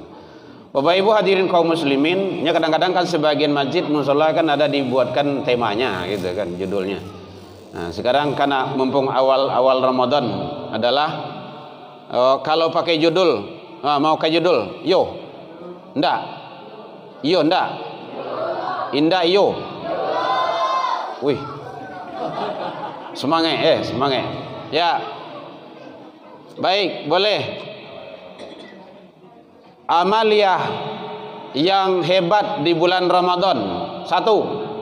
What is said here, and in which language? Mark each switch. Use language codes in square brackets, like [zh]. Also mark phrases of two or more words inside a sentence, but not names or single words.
[id] Bapak Ibu hadirin kaum muslimin, nya kadang-kadang kan sebagian masjid mushola kan ada dibuatkan temanya gitu kan, judulnya. Nah, sekarang karena mumpung awal Ramadan adalah kalau pakai judul, mau ke judul, [min] yo Ndak. Iyo ndak. Indah iyo. [id] Wih. Semangat, semangat. Ya. Baik, boleh. Amalia yang hebat di bulan Ramadan. 1.